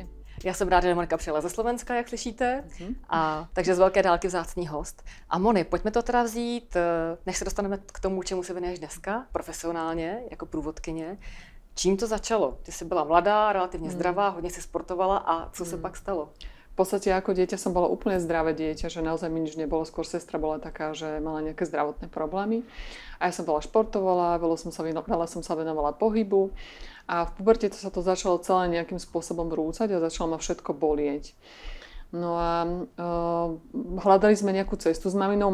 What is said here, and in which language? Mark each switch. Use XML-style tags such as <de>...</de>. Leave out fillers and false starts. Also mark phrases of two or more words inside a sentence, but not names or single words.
<cs>Já jsem ráda, že Monika přijela ze Slovenska, jak slyšíte, takže z velké dálky vzácný host. A Moni, pojďme to teda vzít, než se dostaneme k tomu, čemu se věnuješ dneska, profesionálně, jako průvodkyně. Čím to začalo? Ty jsi byla mladá, relativně zdravá, hodně si sportovala a co se pak stalo?</cs> <sk>V podstate ako dieťa som bola úplne zdravé dieťa, že naozaj mi nič nebolo. Skôr sestra bola taká, že mala nejaké zdravotné problémy. A ja som veľa športovala, veľa som sa venovala pohybu. A v puberte sa to začalo celé nejakým spôsobom vrúcať a začalo ma všetko bolieť. No a hľadali sme nejakú cestu s maminou.</sk>